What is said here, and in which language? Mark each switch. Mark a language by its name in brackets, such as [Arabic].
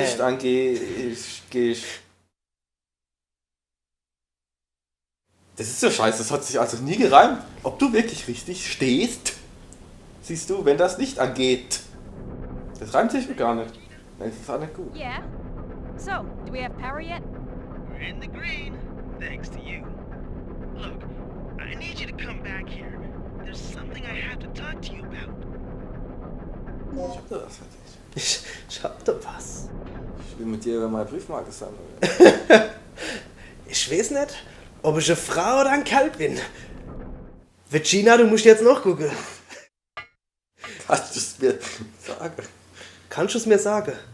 [German] Licht angeht, gehst. Das ist so scheiße, das hat sich also nie gereimt. Ob du wirklich richtig stehst, siehst du, wenn das Licht angeht. Das reimt sich gar nicht. Das ist auch nicht gut. [English] Yeah. So, do we have power yet? We're in the green, thanks to you. Look, I need you to come back here. There's something I have to talk to you about. [German] Ich hab da was für dich. Ich hab da was. Ich will mit dir über meine Briefmarke sammeln. Ich weiß nicht, ob ich eine Frau oder ein Kerl bin. Virginia, du musst jetzt noch gucken. Kannst du es mir sagen? Kannst du es mir sagen?